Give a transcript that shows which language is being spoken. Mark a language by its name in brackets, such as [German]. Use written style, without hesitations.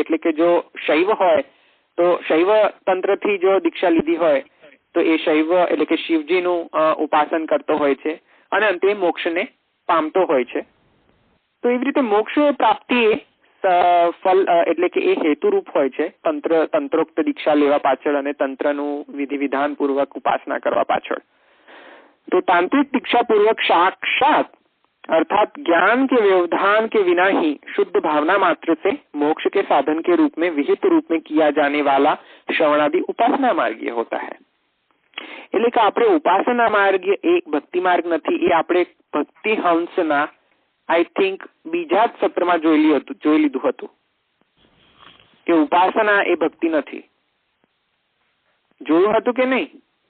[Gujarati] એટલે કે જો શૈવ હોય તો શૈવ તંત્રથી જો દીક્ષા લીધી હોય તો એ શૈવ એટલે કે શિવજીનું ઉપાસન કરતો હોય છે અને અંતે મોક્ષને પામતો હોય છે. તો એવી રીતે મોક્ષ પ્રાપ્તિ ફલ એટલે કે એ હેતુરૂપ હોય છે તંત્રોક્ત દીક્ષા લેવા પાછળ અને તંત્રનું વિધિ વિધાન પૂર્વક ઉપાસના કરવા પાછળ. તો [Hindi] તાंत्रिक दीक्षा पूर्वक साक्षात अर्थात ज्ञान के व्यवधान के बिना ही शुद्ध भावना मात्र से मोक्ष के साधन के रूप में विहित रूप में किया जाने वाला श्रवणादि उपासना मार्गीय होता है. [Gujarati] એટલે કે આપણે ઉપાસના માર્ગ એ ભક્તિ માર્ગ નથી. એ આપણે ભક્તિ હંસના [English] I think [Gujarati] બીજા જ સત્રમાં જોઈ લીધું હતું કે ઉપાસના એ ભક્તિ નથી. જોયું હતું કે નહીં?